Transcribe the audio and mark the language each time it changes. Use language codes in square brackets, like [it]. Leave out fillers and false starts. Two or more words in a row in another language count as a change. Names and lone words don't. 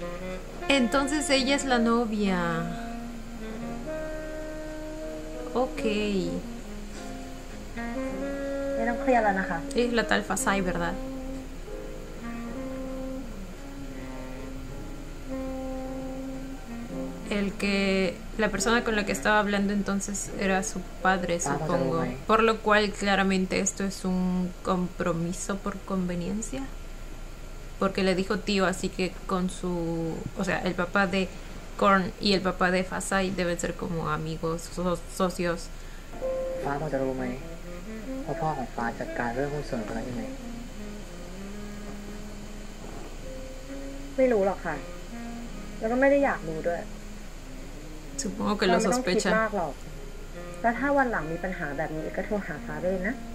[es] Entonces ella es la novia. Ok. [th] ไม่ต้องเครียดแล้วนะคะ [es] Es la tal Fasai, ¿verdad? La persona con la que estaba hablando entonces era su padre, supongo. Por lo cual claramente esto es un compromiso por conveniencia. Porque le dijo tío, así que con su... O sea, el papá de Korn y el papá de Fasai deben ser como amigos, socios. [th] ฟ้าพอจะรู้ไหมว่าพ่อของฟ้าจัดการเรื่องหุ้นส่วนคนนั้นยังไง ไม่รู้หรอกค่ะ แล้วก็ไม่ได้อยากรู้ด้วย [es] Supongo que lo [th] ไม่ต้องคิด [es] sospecha. [th] มากหรอก แล้วถ้าวันหลังมีปัญหาแบบนี้ก็โทรหาฟ้าได้เลยนะ